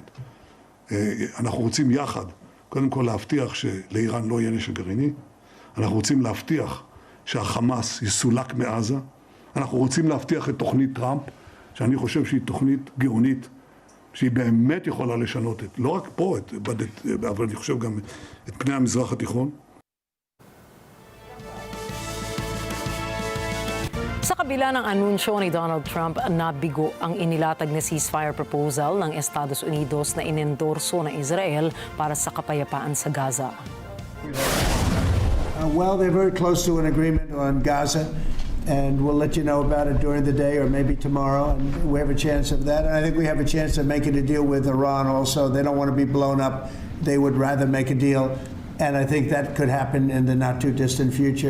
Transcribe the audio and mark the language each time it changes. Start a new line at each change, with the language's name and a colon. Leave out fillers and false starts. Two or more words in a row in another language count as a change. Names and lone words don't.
Hebrew: אנחנו רוצים יחד, קודם כל להבטיח שלאיראן לא יהיה נשק גרעיני, אנחנו רוצים להבטיח שהחמאס יסולק מעזה, אנחנו רוצים להבטיח את תוכנית טראמפ, שאני חושב שהיא תוכנית גאונית, שהיא באמת יכולה לשנות את, לא רק פה, אבל אני חושב גם את פני המזרח התיכון.
Filipino: Sa kabila ng anunsyo ni Donald Trump, nabigo ang inilatag na
English: ceasefire proposal
Filipino: ng Estados Unidos na inendorso ng Israel para sa kapayapaan sa Gaza.
English: Well, they're very close to an agreement on Gaza, and we'll let you know about it during the day or maybe tomorrow, and we have a chance of that. And I think we have a chance of making a deal with Iran also. They don't want to be blown up. They would rather make a deal, and I think that could happen in the not-too-distant future.